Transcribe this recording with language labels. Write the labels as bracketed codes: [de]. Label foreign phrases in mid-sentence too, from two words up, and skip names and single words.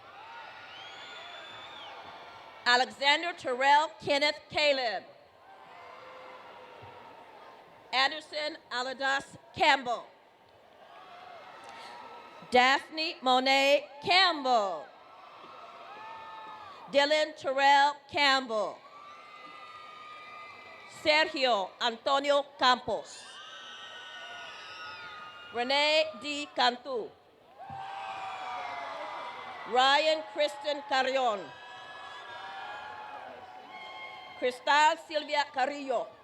[en] Alexander Terrell Kenneth Caleb. Anderson Aladas Campbell. Daphne Monet Campbell. Dylan Terrell Campbell. Sergio Antonio Campos. Renee D. Cantu. Ryan Kristen Carrion. Cristal Silvia Carrillo.